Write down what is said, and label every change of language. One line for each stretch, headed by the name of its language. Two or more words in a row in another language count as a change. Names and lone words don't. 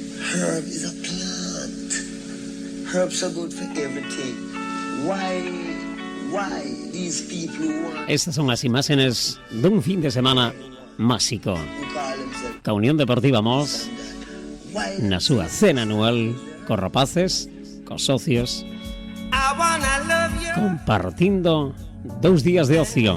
English: Herb is a plant. Herbs are good for everything. Why these people want...
Spanish: Estas son las imágenes de un fin de semana máxico.
Galician: Ca Unión Deportiva Mos na súa cena anual cos rapaces, cos socios, compartindo 2 días de ocio.